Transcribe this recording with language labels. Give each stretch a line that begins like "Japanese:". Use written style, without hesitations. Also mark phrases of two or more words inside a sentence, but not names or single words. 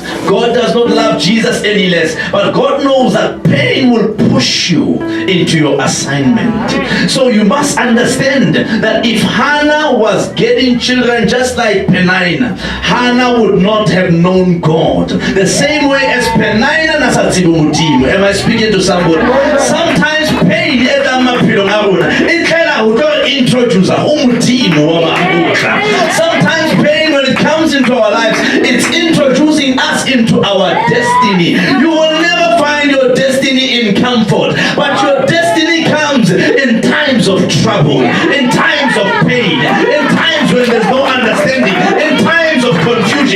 English: God does not love Jesus any less, but God knows that pain will push you into your assignment. So you must understand that if Hannah was getting children just like Penina, Hannah would not have known God the same way as Penina nasatsibu mutimo. Am I speaking to somebody? Sometimes pain introduce sometimes pain, when it comes into our lives, it's introducing us into our destiny. You will never find your destiny in comfort, but your destiny comes in times of trouble, in times of pain, in times when there's no understanding, in times of confusion.